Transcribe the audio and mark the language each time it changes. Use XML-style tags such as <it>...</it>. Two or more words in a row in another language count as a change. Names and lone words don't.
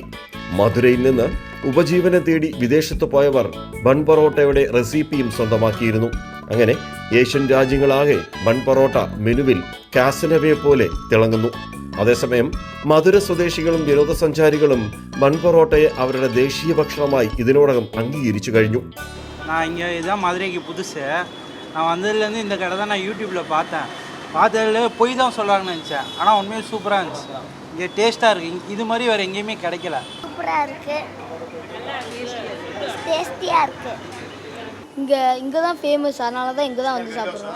<ml>മധുരയിൽ നിന്ന് ഉപജീവനം തേടി വിദേശത്ത് പോയവർ ബൺ പൊറോട്ടയുടെ റെസിപ്പിയും സ്വന്തമാക്കിയിരുന്നു. അങ്ങനെ ഏഷ്യൻ രാജ്യങ്ങളാകെ ബൺ പൊറോട്ട മെനുവിൽ കാസനവയെ പോലെ തിളങ്ങുന്നു. അതേസമയം മധുര സ്വദേശികളും വിനോദസഞ്ചാരികളും ബൺ പൊറോട്ടയെ അവരുടെ ദേശീയ ഭക്ഷണമായി ഇതിനോടകം അംഗീകരിച്ചു കഴിഞ്ഞു.</ml> <ta>ഇதான் மதுரைக்கு புதுசு. நான் வந்ததுலேருந்து இந்த கடை தான் நான் யூடியூப்பில் பார்த்ததில் போய் தான் சொல்கிறாங்கன்னு நினச்சேன். ஆனால் உண்மையாக சூப்பராக இருந்துச்சு. இங்கே டேஸ்ட்டாக இருக்குது. இது மாதிரி வேறு எங்கேயுமே கிடைக்கல. சூப்பராக இருக்குது, டேஸ்டியாக இருக்குது. இங்கே தான் ஃபேமஸ், அதனால தான் இங்கே தான் வந்து சாப்பிட்றோம்.</ta>